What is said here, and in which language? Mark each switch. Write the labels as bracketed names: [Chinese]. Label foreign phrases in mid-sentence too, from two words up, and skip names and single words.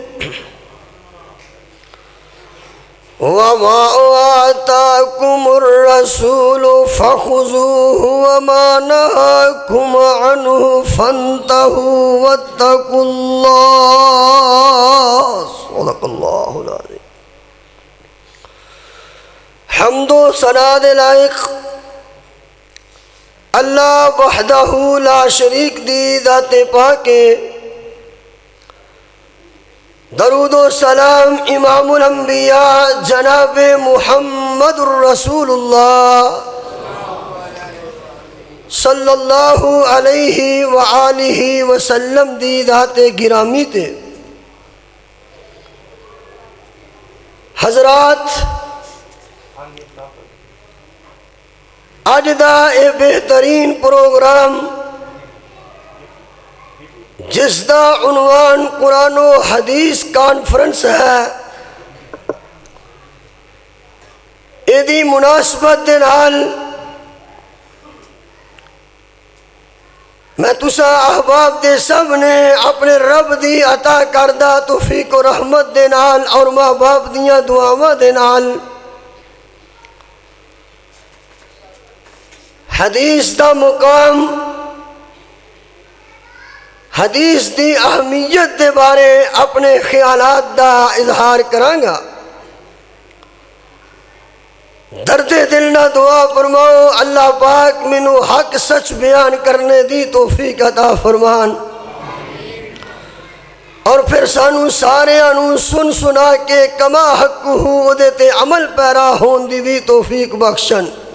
[Arabic] وما آتاكم الرسول فخذوه وما نهاكم عنه فانتهوا واتقوا الله، صدق اللہ العظیم۔ [Punjabi] حمد و ثنا لائق اللہ [Arabic] وحدہ لا شریک [Punjabi] دی ذات پاک، درود و سلام امام الانبیاء جناب محمد الرسول اللہ [Arabic] صلی اللہ علیہ وآلہ وسلم [Punjabi] دی ذات گرامی تے۔ حضرات، اج دا اے بہترین پروگرام جس دا عنوان قرآن و حدیث کانفرنس ہے، ایدی مناسبت دے نال میں تسا احباب دے سب نے اپنے رب دی عطا کردہ توفیق و رحمت دے نال اور ماں باپ دیاں دعاواں دے نال حدیث دا مقام، حدیث دی اہمیت دے بارے اپنے خیالات دا اظہار کرانگا۔ درد دل نہ دعا فرماؤ اللہ پاک مینوں حق سچ بیان کرنے دی توفیق عطا فرمان، اور پھر سانو سارے انو سن سنا کے کما حق ہوں دے تے عمل پیرا ہون دی بھی توفیق بخشن۔